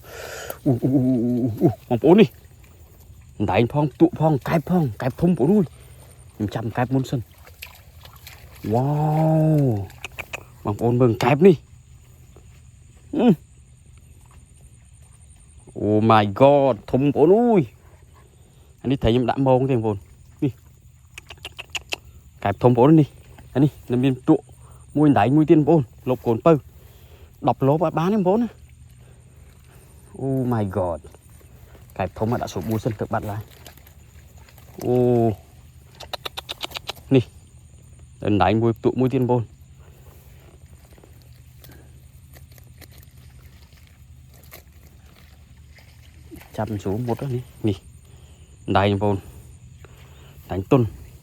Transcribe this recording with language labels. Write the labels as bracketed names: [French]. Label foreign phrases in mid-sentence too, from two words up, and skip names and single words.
[Khmer] ប្អូននេះដាញ់ផងទក់ផងកែបធំបងប្អូនខ្ញុំចាំកែបមុនសិនវ៉ាវបងប្អូនមើលកែបនេះ អូ [English] my god [Khmer] ធំបងប្អូនអានេះត្រីខ្ញុំដាក់ម៉ងទេបងប្អូននេះកែបធំបងប្អូននេះអានេះនៅមានទក់មួយដៃមួយទៀតបងប្អូនលបកូនពៅ10លបអត់បានទេបងប្អូនណាអូ [English] my god [Khmer] កែបធំដាក់ស្រួលមួយសិនទៅបាត់ឡើយអូ នេះដៃមួយទក់មួយទៀតបងប្អូនចាប់ស្រួលមុតនេះដៃបងប្អូនដាញ់ទុន